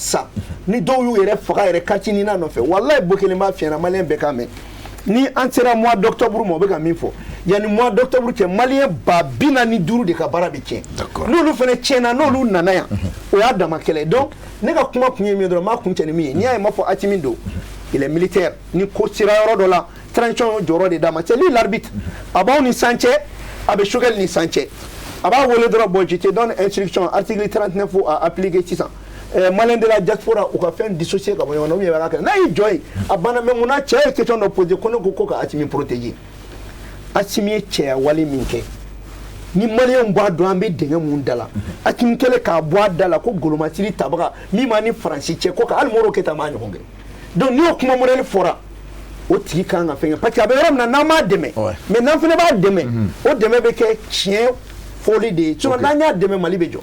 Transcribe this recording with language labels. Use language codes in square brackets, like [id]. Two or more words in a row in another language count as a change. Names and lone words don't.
[bm] sa ni dɔw y'u yɛrɛ faga yɛrɛ kati ni n'a nɔfɛ walayi bo kelen b'a fiɲɛna maliyɛn bɛɛ k'a mɛn ni an sera [fr] mois d'octobre [bm] ma o bɛ ka min fɔ yanni [fr] mois d'octobre [bm] cɛ maliyɛn 45 de ka baara bɛ tiɲɛ n'olu fana tiɲɛna n'olu nana yan o y'a dama kɛlɛ donc ne ka kuma kun ye min dɔrɔn n b'a kun cɛ ni min ye n'i y'a ye n b'a fɔ Asimi do [fr] il est militaire [bm] ni ko sera yɔrɔ dɔ la transition jɔyɔrɔ de d'a ma [fr] c'est lui l'arbitre [bm] a b'aw ni san cɛ a bɛ Choguel ni san cɛ a b'a wele dɔrɔn [fr] bon je te donne instruction article 39 à appliquer [bm] sisan [fr] malien de la diaspora [bm] u ka fɛn dissocier ka bɔ ɲɔgɔn na ou bien a b'a kɛ n'a y'i jɔ yen a banna mais munna cɛ ye question dɔ poser ko ne ko ka Asimi protéger Asimi ye cɛya wale min kɛ ni maliyɛnw b'a dɔn an bɛ dingɛ mun da la Asimi kɛlen k'a bɔ a da la ko golomasiri tabaga min b'a ni Faransi cɛ ko ka hali Modibo Keyita m'a ɲɔgɔn kɛ donc n'i y'o kuma modèle fɔra o tigi kan ka fɛn kɛ parce que a bɛ yɔrɔ min na n'an m'a dɛmɛ mais n'an fana b'a dɛmɛ o dɛmɛ bɛ kɛ tiɲɛ foli de ye sinon n'an y'a dɛmɛ Mali bɛ jɔ.